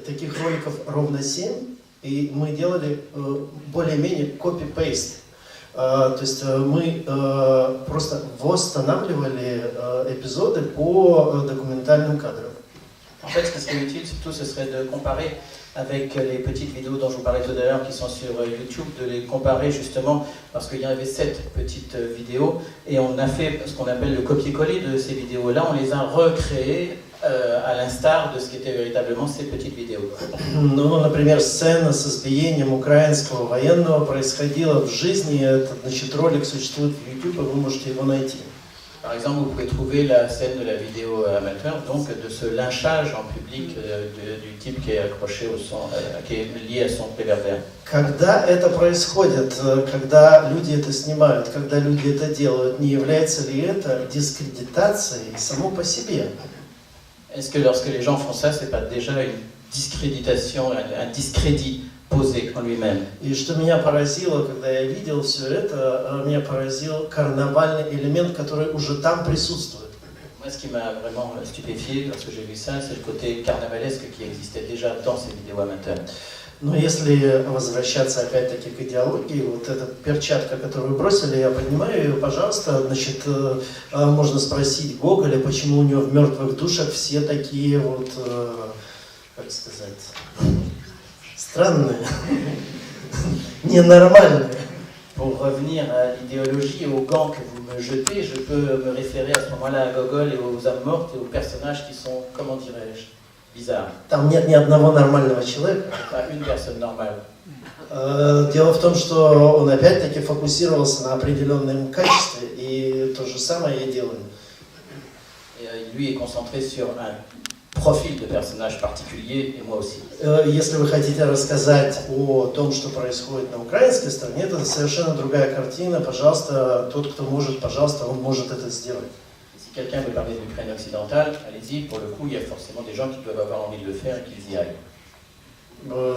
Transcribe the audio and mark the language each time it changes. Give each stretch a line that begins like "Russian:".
Russian: Таких роликов ровно 7, и мы делали более-менее copy-paste. То есть мы просто восстанавливали эпизоды по документальным кадрам.
French: En fait, ce qui serait utile surtout, ce serait de comparer avec les petites vidéos dont je vous parlais tout à l'heure qui sont sur YouTube, de les comparer justement parce qu'il y avait 7 petites vidéos et on a fait ce qu'on appelle le copier-coller de ces vidéos-là, on les a recréées à l'instar de ce qu'étaient véritablement ces petites vidéos.
Russian: Ну, например, сцена с избиением украинского военного происходила в жизни, этот, значит, ролик существует в YouTube, вы можете его найти.
French: Par exemple, vous pouvez trouver la scène de la vidéo amateur, donc de ce lynchage en public du type qui est accroché au son, qui est lié à son réverbère.
Russian: Когда это происходит, когда люди это снимают, когда люди это делают, не является ли это дискредитацией само по себе?
French: Est-ce que lorsque les gens font ça, c'est pas déjà une discréditation, un discrédit posé en lui-même?
Russian: И что меня поразило, когда я видел все это, меня поразил карнавальный элемент, который уже там присутствует.
French: Moi, ce qui m'a vraiment stupéfié lorsque j'ai vu ça, c'est le côté carnavalesque qui existait déjà dans ces vidéos amateurs.
Russian: Но если возвращаться опять-таки к идеологии, вот эта перчатка, которую вы бросили, я поднимаю ее, пожалуйста, значит, можно спросить Гоголя, почему у него в «Мертвых душах» все такие вот, как сказать, странные, ненормальные.
French: Pour revenir à l'idéologie et aux gants que vous me jetez, je peux me référer à ce moment-là à Gogol et aux âmes mortes et aux personnages qui sont, comment dirais-je, bizarre.
Russian: Там нет ни одного нормального человека.
French: Pas une personne normale.
Russian: Дело в том, что он опять-таки фокусировался на определенном качестве, и то же самое я делаю.
French: Et lui est concentré sur un profil de personnage particulier, et moi aussi.
Russian: Если вы хотите рассказать о том, что происходит на украинской стороне, это совершенно другая картина. Пожалуйста, тот, кто может, пожалуйста, он может это сделать.
French: Si quelqu'un veut parler de l'Ukraine occidentale, allez-y, pour le coup, il y a forcément des gens qui doivent avoir envie de le faire et qu'ils y aillent.